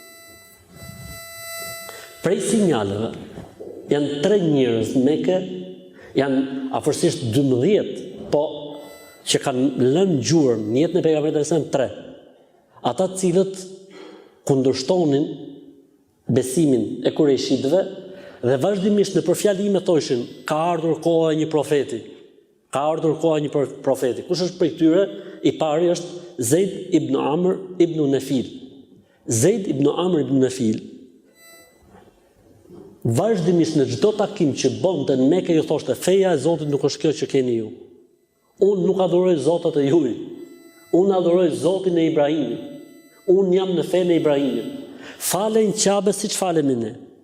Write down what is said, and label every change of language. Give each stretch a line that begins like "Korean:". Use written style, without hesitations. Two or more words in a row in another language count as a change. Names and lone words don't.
Albanian: Prej sinjaleve janë 3 njerëz në Mekë, janë afërsisht 12, po që kanë lënë gjurmë në jetën e pejgamberit
Arabic: صلى الله عليه وسلم
Albanian: 3. Ata cilët kundërshtonin besimin e kurejshitëve dhe vazhdimisht në përfjalime thoshin ka ardhur koha e një profeti. Ka ardhur koha e një profeti. Kush është prej tyre? I pari është Zeid ibn Amr ibn Nafil. Zeid ibn Amr ibn Nafil vazhdimisht në çdo takim që bonte në Mekë ju thoshte feja e Zotit nuk është kjo që keni ju. Unë nuk adhuroj zotat e juj. Unë adhuroj Zotin e Ibrahimit. Unë jam në fenë e Ibrahimit. Falen Qabës siç falemi ne.